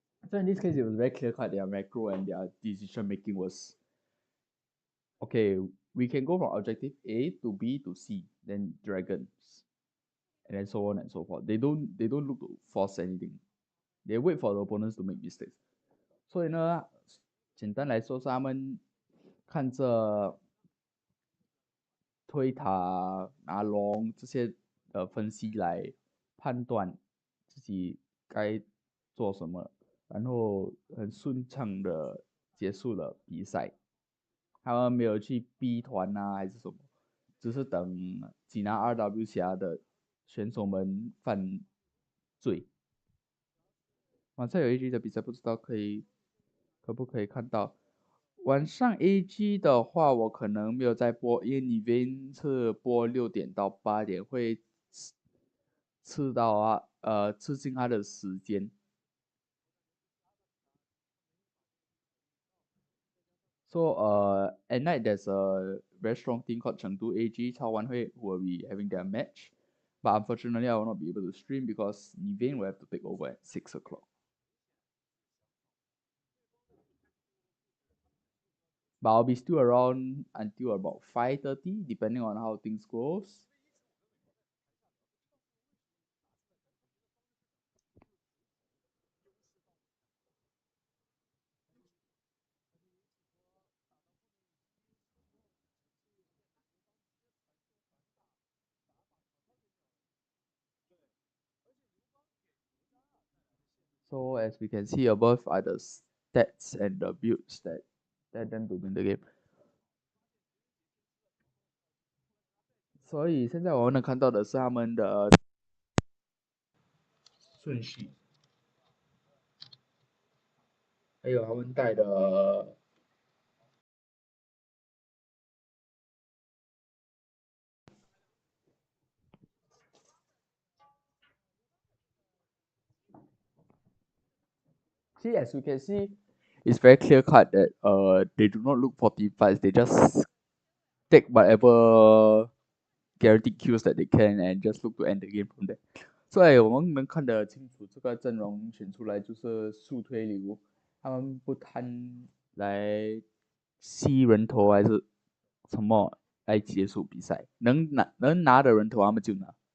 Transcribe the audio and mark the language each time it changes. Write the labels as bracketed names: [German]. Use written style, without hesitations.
[English] So in this case, it was very clear cut. Their macro and their decision making was okay. We can go from objective A to B to C, then dragons, and then so on and so forth. They don't look to force anything. They wait for the opponents to make mistakes. [Chinese] 所以呢，简单来说是他们看着推塔、拿龙这些分析来判断自己该做什么，然后很顺畅的结束了比赛。他们没有去逼团啊还是什么，只是等济南 RW 峡的选手们犯罪。晚上有一局的比赛，不知道可不可以看到。晚上 AG 的话，我可能没有在播，因为你 Vin 是播6点到8点，会吃进他的时间。 [English] So at night there's a very strong team called Chengdu AG Chaowanhui who will be having their match. But unfortunately I will not be able to stream because Nivane will have to take over at 6 o'clock. But I'll be still around until about 5:30 depending on how things goes. So as we can see above are the stats and the builds that led them to win the game. [Chinese] 所以现在我们能看到的是他们的顺序，还有他们带的。 [English] See, as you can see, it's very clear cut that they do not look for team fights. They just take whatever guaranteed kills that they can and just look to end the game from there. [Chinese] 所以我们能看得清楚，这个阵容选出来就是速推流，他们不贪来吸人头还是什么来结束比赛，能拿的人头他们就拿。